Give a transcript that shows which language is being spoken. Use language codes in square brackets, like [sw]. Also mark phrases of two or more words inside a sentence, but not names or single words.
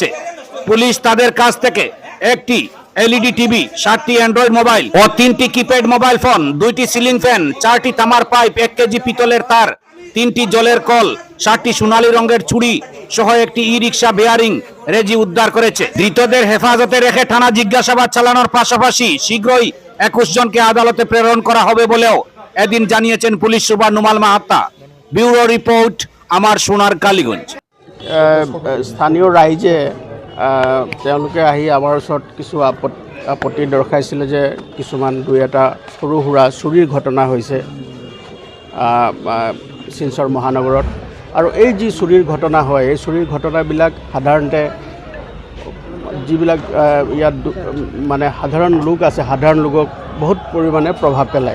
[bn] পুলিশ তাদের কাছ থেকে একটি এলইডি টিভি, 7টি অ্যান্ড্রয়েড মোবাইল ও 3টি কিপ্যাড মোবাইল ফোন, 2টি সিলিং ফ্যান, 4টি তামার পাইপ, 1 কেজি পিতলের তার, 3টি জলের কল, 7টি সোনালী রঙের চুড়ি সহ একটি ই রিক্সা বেয়ারিং রেজি উদ্ধার করেছে। ধৃতদের হেফাজতে রেখে থানা জিজ্ঞাসাবাদ চালানোর পাশাপাশি শীঘ্রই 21 জনকে আদালতে প্রেরণ করা হবে বলেও এদিন জানিয়েছেন পুলিশ সুপার নুমাল মাহাত্তা। ব্যুরো রিপোর্ট, আমার সোনার কালীগঞ্জ। [as] স্থানীয় ৰাইজে তেওঁলোকে আহি আমাৰ ওচৰত কিছু আপত্তি দৰ্শাইছিলে যে কিছুমান দুই এটা সৰু সুৰা চুৰিৰ ঘটনা হৈছে শিলচৰ মহানগৰত। আৰু এই যি চুৰিৰ ঘটনা হয়, এই চুৰিৰ ঘটনাবিলাক সাধাৰণতে যিবিলাক ইয়াত মানে সাধাৰণ লোক আছে, সাধাৰণ লোকক বহুত পৰিমাণে প্ৰভাৱ পেলায়।